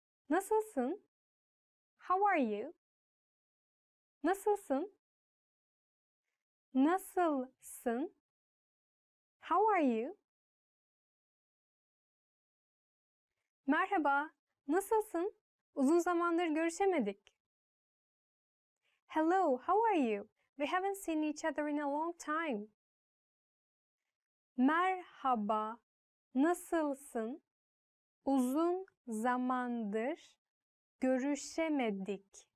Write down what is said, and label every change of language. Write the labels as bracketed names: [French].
[Turkish] Nasılsın? [English] How are you? Nasılsın? [Turkish] Nasılsın? [English] How are you? [Turkish] Merhaba, nasılsın? Uzun zamandır görüşemedik. [English] Hello, how are you? We haven't seen each other in a long time. [Turkish] Merhaba, nasılsın? Uzun zamandır görüşemedik.